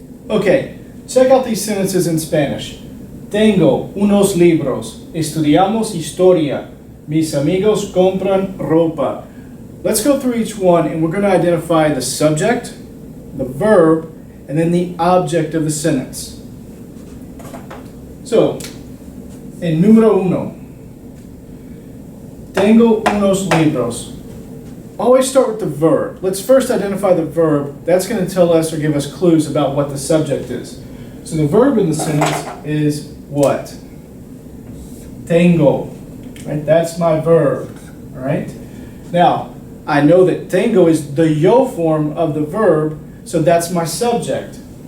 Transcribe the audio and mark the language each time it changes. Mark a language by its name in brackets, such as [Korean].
[English] Okay, check out these sentences in Spanish. [Spanish] Tengo unos libros. Estudiamos historia. Mis amigos compran ropa. [English] Let's go through each one and we're going to identify the subject, the verb, and then the object of the sentence. [Spanish] So, en número uno, tengo unos libros. [English] Always start with the verb. Let's first identify the verb. That's going to tell us or give us clues about what the subject is. So the verb in the sentence is what? Tengo. Right? That's my verb. All right? Now, I know that tengo is the yo form of the verb, so that's my subject.